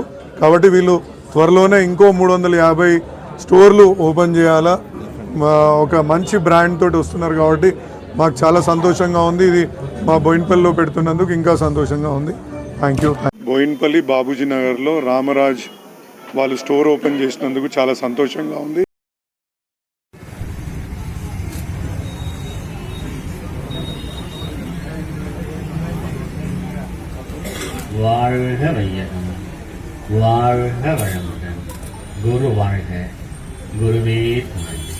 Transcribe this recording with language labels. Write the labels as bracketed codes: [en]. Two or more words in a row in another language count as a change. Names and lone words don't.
[te] కాబట్టి వీళ్ళు త్వరలోనే ఇంకో 350 స్టోర్లు ఓపెన్ చేయాలా, ఒక మంచి బ్రాండ్ తోటి వస్తున్నారు. కాబట్టి మాకు చాలా సంతోషంగా ఉంది. ఇది మా బోయిన్పల్లిలో పెడుతున్నందుకు ఇంకా సంతోషంగా ఉంది. [en] Thank you. [te] బోయిన్పల్లి బాబూజీ నగర్లో రామరాజ్ వాళ్ళు స్టోర్ ఓపెన్ చేసినందుకు చాలా సంతోషంగా ఉంది. [ta] வாழ்க வையகம், வாழ்க வளமுடன், குரு வாழ்க, குருவே துணை.